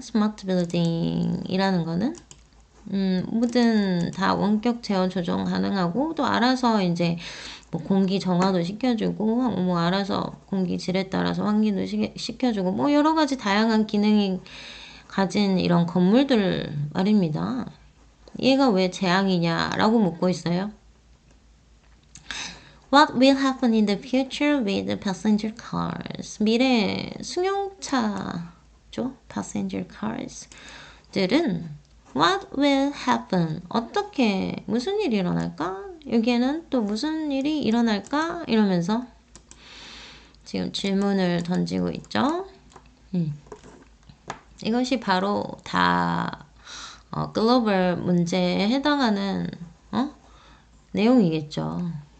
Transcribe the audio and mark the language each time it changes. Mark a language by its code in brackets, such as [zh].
[ko] 스마트 빌딩이라는 거는 뭐든 다 원격 제어 조정 가능하고 또 알아서 이제 뭐 공기 정화도 시켜주고 뭐 알아서 공기 질에 따라서 환기도 시켜주고 뭐 여러 가지 다양한 기능이 가진 이런 건물들 말입니다. 얘가 왜 재앙이냐라고 묻고 있어요. [en] What will happen in the future with the passenger cars? [ko] 미래 승용차죠. [en] passenger cars들은 What will happen? [ko] 어떻게 무슨 일이 일어날까? 여기에는 또 무슨 일이 일어날까? 이러면서 지금 질문을 던지고 있죠. 이것이 바로 다 글로벌 문제에 해당하는 내용이겠죠.